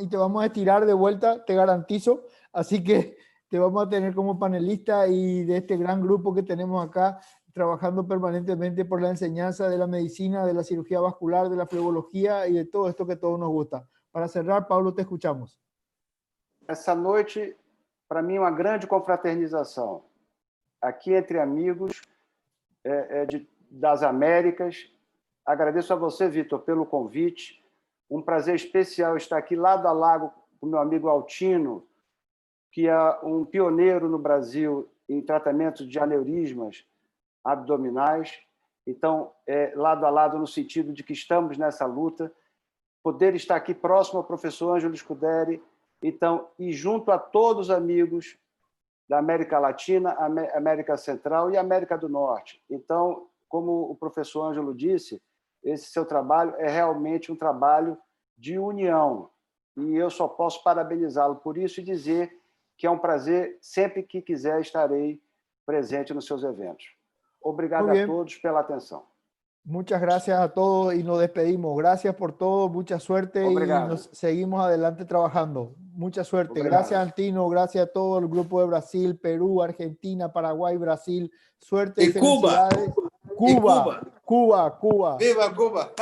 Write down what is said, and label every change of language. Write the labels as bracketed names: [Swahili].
[Spanish] Y te vamos a estirar de vuelta, te garantizo. Así que te vamos a tener como panelista y de este gran grupo que tenemos acá, trabajando permanentemente por la enseñanza de la medicina, de la cirugía vascular, de la flebología y de todo esto que a todos nos gusta. Para cerrar, Pablo, te escuchamos. [Portuguese] Essa noite, para mim, uma grande confraternização. Aqui entre amigos das Américas. Agradeço a você, Vitor, pelo convite. Um prazer especial estar aqui lado a lado com o meu amigo Altino, que é um pioneiro no Brasil em tratamento de aneurismas abdominais. Então, lado a lado no sentido de que estamos nessa luta. Poder estar aqui próximo ao professor Ângelo Scuderi, então, e junto a todos os amigos da América Latina, América Central e América do Norte. Então, como o professor Ângelo disse, esse seu trabalho é realmente um trabalho de união. E eu só posso parabenizá-lo por isso e dizer que é um prazer, sempre que quiser, estarei presente nos seus eventos. Obrigado a todos pela atenção. [Spanish] Muchas gracias a todos y nos despedimos. Gracias por todo, mucha suerte. [Portuguese] Obrigado. [Spanish] Y nos seguimos adelante trabajando. Mucha suerte. [Portuguese] Obrigado. [Spanish] Gracias, Altino. Gracias a todo el grupo de Brasil, Perú, Argentina, Paraguay, Brasil. Suerte y felicidades. Cuba. ¡Viva Cuba!